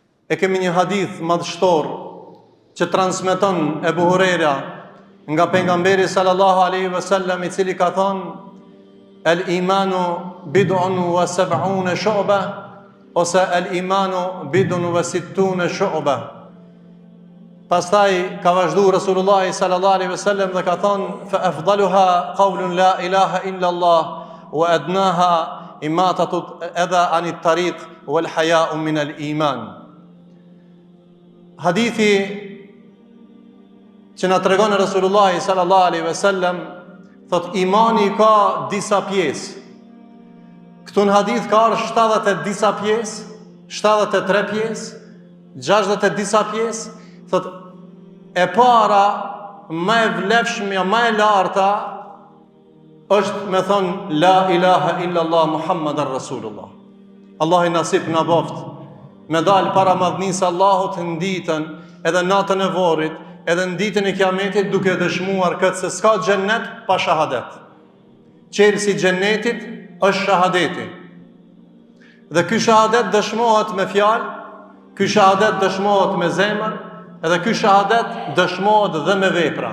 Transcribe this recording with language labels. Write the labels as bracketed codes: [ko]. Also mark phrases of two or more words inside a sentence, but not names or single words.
[sq] E kemi një hadith madhështor që transmeton Ebu Hurajra nga pejgamberi [ar] صلى الله عليه وسلم, [sq] i cili ka thonë: [ar] الإيمان بضع وسبعون شعبة, [sq] ose [ar] الإيمان بضع وستون شعبة. [sq] Pastaj ka vazhdu Rasulullah [ar] صلى الله عليه وسلم [sq] dhe ka thonë: [ar] فأفضلها قول لا إله إلا الله وأدناها إماطة الأذى عن الطريق والحياء من الإيمان. [sq] Hadithi që na tregon Rasulullah [ar] صلى الله عليه وسلم [sq] thot: imani ka disa pjesë. Këtu në hadith ka 70 disa pjesë, 73 pjesë, 60 disa pjesë. Thot, e para, më e vlefshmja, më e larta është me thonë [ar] لا إله إلا الله محمدا رسول الله. [sq] Allah i nasip në boft me dalë para madhnisë Allahut në ditën, edhe natën e vorit, edhe në ditën e kiametit, duke dëshmuar këtë se s'ka xhennet pa shahadet. Qelsi xhennetit është shahadeti. Dhe ky shahadet dëshmohet me fjalë, ky shahadet dëshmohet me zemër, edhe ky shahadet dëshmohet dhe me vepra.